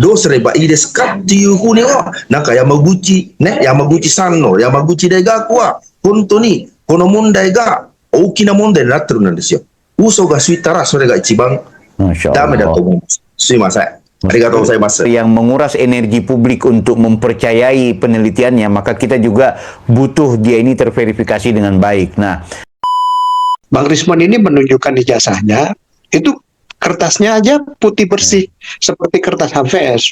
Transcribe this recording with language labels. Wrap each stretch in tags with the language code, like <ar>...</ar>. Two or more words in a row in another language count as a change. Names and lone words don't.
<ja>どうすればいいですかっていうふうには、なんか山口さんの山口大学は、本当にこの問題が大きな問題になってるんですよ。嘘がついたらそれが一番ダメだと思います。すいません。ありがとうございます。</ja> <id>Yang menguras energi publik untuk mempercayai penelitiannya, maka kita juga butuh dia ini terverifikasi dengan baik. Nah, Bang Rismon ini menunjukkan ijazahnya, itu kertasnya aja putih bersih, seperti kertas HVS.</id>